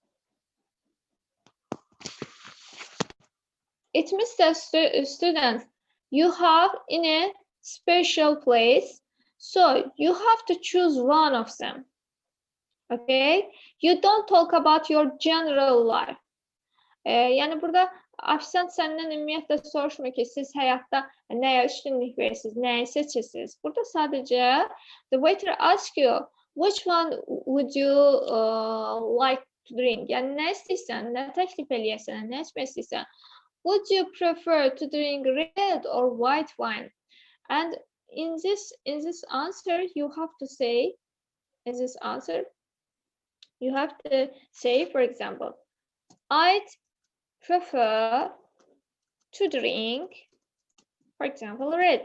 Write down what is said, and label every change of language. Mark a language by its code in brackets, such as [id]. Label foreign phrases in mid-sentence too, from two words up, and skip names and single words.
[en] It means that students, you have in a special place, so you have to choose one of them. Okay, you don't talk about your general life. [az] Yani burada ofisant səndən ümumiyyətlə soruşmur ki, siz həyatda nəyə üstünlük verirsiniz, nəyi seçirsiniz. Burada sadəcə [en] the waiter asks you which one would you like to drink. [az] Yəni nə istəyirsən, nə təklif eləyəsən, nə içmək istəyirsən. [en] Would you prefer to drink red or white wine? And in this answer, you have to say, for example, I'd prefer to drink, for example, red.